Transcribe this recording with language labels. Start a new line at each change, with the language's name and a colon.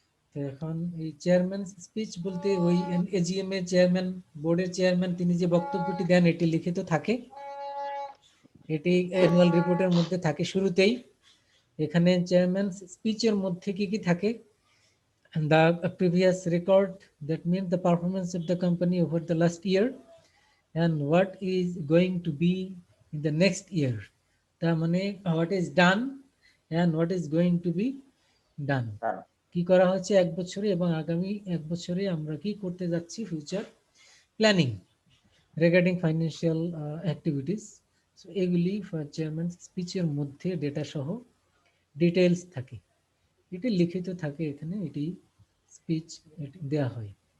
Bangla: তো এখন এই চেয়ারম্যানস স্পিচ বলতে ওই এজিএম এর চেয়ারম্যান, বোর্ডের চেয়ারম্যান, তিনি যে বক্তব্যটি দেন এটি লিখিত থাকে, এটি অ্যানুয়াল রিপোর্টের মধ্যে থাকে শুরুতেই। এখানে চেয়ারম্যানস স্পিচের মধ্যে কি কি থাকে?
English: The previous record, that means the performance of the company over the last year and what is going to be in the next year.
Bangla: তার মানে
English: what is done and what is going to be done.
Bangla: Sir কি করা হচ্ছে এক বছরে এবং আগামী এক বছরে আমরা কি করতে যাচ্ছি,
English: Future planning regarding financial activities.
Bangla: So এগুলি চেয়ারম্যান স্পিচের মধ্যে ডেটা সহ ডিটেইলস থাকে, এটি লিখিত থাকে এখানে, এটি স্পিচ দেয়া হয়।